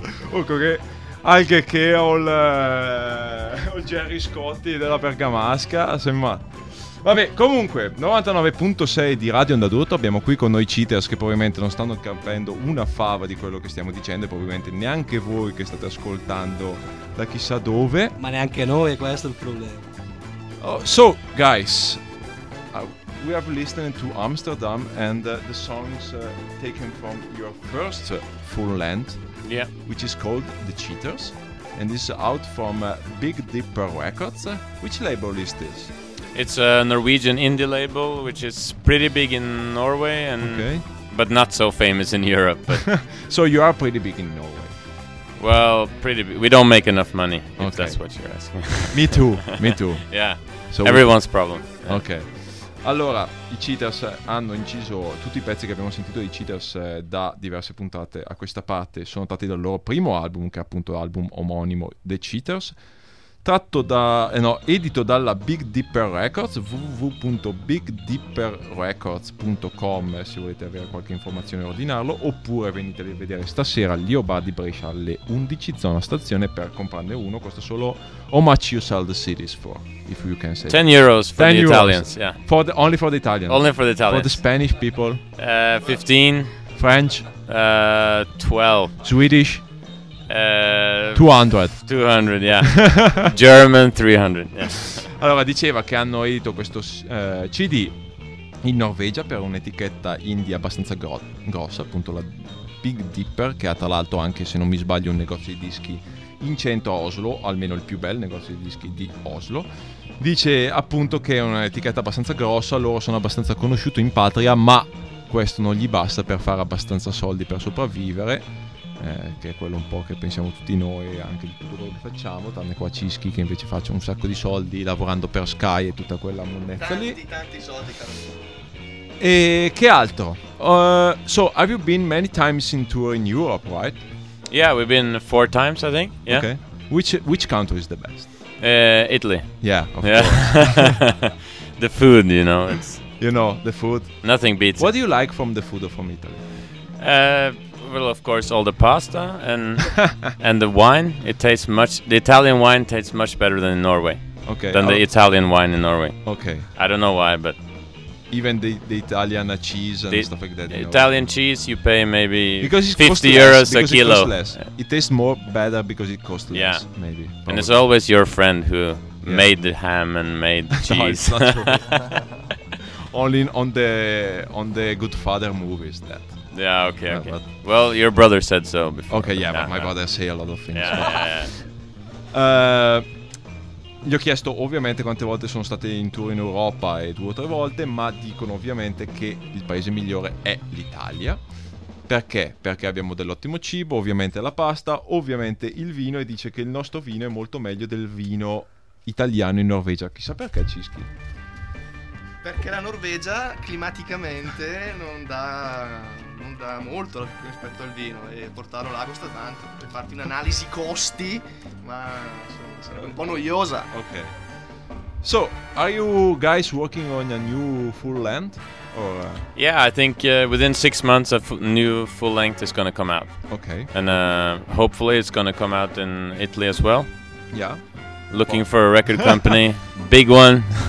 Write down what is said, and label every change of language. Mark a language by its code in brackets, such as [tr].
[it] Ecco che anche che ho il Jerry Scotti della Bergamasca, sembra. Vabbè, comunque, 99.6 di Radio Andadotto, abbiamo qui con noi Cheaters che probabilmente non stanno capendo una fava di quello che stiamo dicendo e probabilmente neanche voi che state ascoltando da chissà dove. Ma neanche noi, questo è il problema. [en] So, guys, we have listened to Amsterdam and the songs taken from your first full length Yeah. Which is called The Cheaters. And this is out from Big Dipper Records. Which label is this? It's a Norwegian indie label, which is pretty big in Norway, and okay. But not so famous in Europe. So you are pretty big in Norway. Well, pretty big. We don't make enough money, okay. If that's what you're asking. Me too, me too. Yeah, so everyone's problem. Yeah. Okay. [it] Allora, i Cheaters hanno inciso tutti i pezzi che abbiamo sentito dei Cheaters da diverse puntate a questa parte. Sono tratti dal loro primo album, che è appunto l'album omonimo The Cheaters, tratto da, no, edito dalla Big Dipper Records, www.bigdipperrecords.com, se volete avere qualche informazione e ordinarlo, oppure venite a vedere stasera l'Io Bar di Brescia alle 11, zona stazione, per comprarne uno. Costa solo [en] how much you sell the CDs for, if you can say 10 euros for 10 the euros. Italians, yeah, for the, only for the Italians, only for the Italians, for the Spanish people 15, French 12, Swedish 200, yeah. German 300, yeah. [it] Allora, diceva che hanno edito questo CD in Norvegia per un'etichetta indie abbastanza grossa, appunto la Big Dipper, che ha tra l'altro, anche se non mi sbaglio, un negozio di dischi in centro a Oslo, almeno il più bel negozio di dischi di Oslo. Dice appunto che è un'etichetta abbastanza grossa, loro sono abbastanza conosciuti in patria, ma questo non gli basta per fare abbastanza soldi per sopravvivere. Che è quello un po' che pensiamo tutti noi, anche di tutto quello che facciamo, tranne qua Cischi, che invece faccio un sacco di soldi lavorando per Sky e tutta quella monnezza lì. Tanti, tanti soldi, caro. E che altro? [en] So, have you been many times in tour in Europe, right? Yeah, we've been 4 times, I think. Yeah. Okay. Which country is the best? Italy. Yeah, of course. The food, you know. It's you know, the food. Nothing beats what it. What do you like from the food from Italy? Well, of course, all the pasta and and the wine. It tastes much. The Italian wine tastes much better than in Norway. Okay. Than the Italian wine in Norway. Okay. I don't know why, but even the Italian cheese and stuff like that. Italian cheese, you pay maybe because it 50 euros less, because a kilo. It costs less. It tastes more better because it costs less. Yeah. Maybe. Probably. And it's always your friend who made the ham and made the cheese. No, Only on the Good Father movies that. Yeah, okay, okay. But well, your brother said so before. Okay, but yeah, but my brother say a lot of things. Yeah, but yeah, yeah. [it] Gli ho chiesto ovviamente quante volte sono state in tour in Europa, e 2 o 3 volte, ma dicono ovviamente che il paese migliore è l'Italia. Perché? Perché abbiamo dell'ottimo cibo, ovviamente la pasta, ovviamente il vino, e dice che il nostro vino è molto meglio del vino italiano in Norvegia. Chissà perché, Cischi. Perché la Norvegia climaticamente non dà molto rispetto al vino, e portarlo là costa tanto. Per farti un'analisi costi, ma insomma, sarebbe un po' noiosa. Ok. [en] So, are you guys working on a new full length? Or yeah, I think within 6 months a new full length is gonna come out. Okay. And hopefully it's gonna come out in Italy as well. Yeah. Looking for a record company, big one.